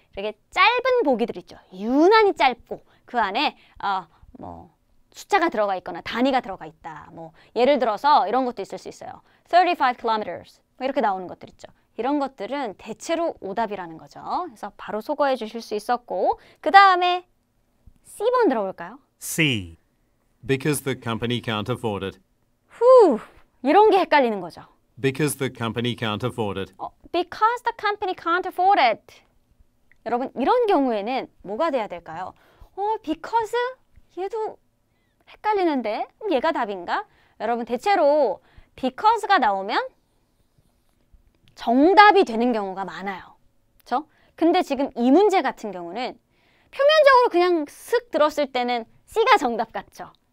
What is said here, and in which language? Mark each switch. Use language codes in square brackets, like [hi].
[ko] 이렇게 짧은 보기들 있죠. 유난히 짧고 그 안에 뭐 숫자가 들어가 있거나 단위가 들어가 있다. 뭐 예를 들어서 이런 것도 있을 수 있어요. 35 kilometers 뭐 이렇게 나오는 것들 있죠. 이런 것들은 대체로 오답이라는 거죠. 그래서 바로 소거해 주실 수 있었고 그 다음에 C번 들어볼까요? [en] C. Because the company can't afford it. [ko] 이런 게 헷갈리는 거죠. [en] Because the company can't afford it. Because the company can't afford it. [ko] 여러분 이런 경우에는 뭐가 돼야 될까요? because 얘도 헷갈리는데 얘가 답인가? 여러분 대체로 because가 나오면 정답이 되는 경우가 많아요. 그렇죠? 근데 지금 이 문제 같은 경우는 표면적으로 그냥 슥 들었을 때는 C가 정답 같죠?